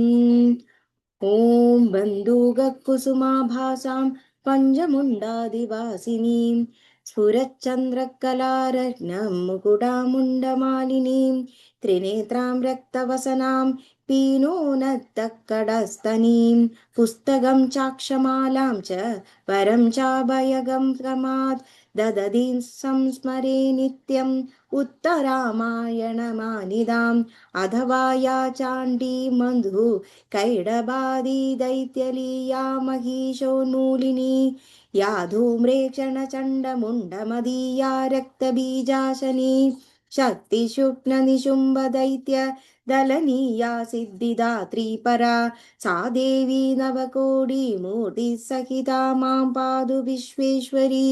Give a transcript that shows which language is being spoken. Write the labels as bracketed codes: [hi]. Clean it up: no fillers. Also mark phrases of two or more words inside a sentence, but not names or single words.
[sa] ഓം ബന്ധൂകകുസുമാഭാസാം പഞ്ചമുണ്ടാദിവാസിനീം സ്ഫുരച്ചന്ദ്രകലാരത്നം മുകുടാമുണ്ടമാലിനീം ത്രിനേത്രാം രക്തവസനാം പീനോനത്തക്കടസ്തനീം പുസ്തകം ചാക്ഷമാലാം ച പരം ചാഭയഗം ക്രമാത് ദദതീം സംസ്മരേ നിത്യം ഉത്തരാമായണമാനിതാം അഥവാ യാ ചാണ്ഡീ മധു कैडबादी दैत्यलीया महिषोन्मूलिनी या धूम्रेक्षणचण्डमुण्डमदीया रक्तबीजाशनी शक्तिशुक्लनिशुम्भदैत्य दलनीया सिद्धिदात्री परा सा देवी नवकोटिमूर्तिसहिता मां पातु विश्वेश्वरी.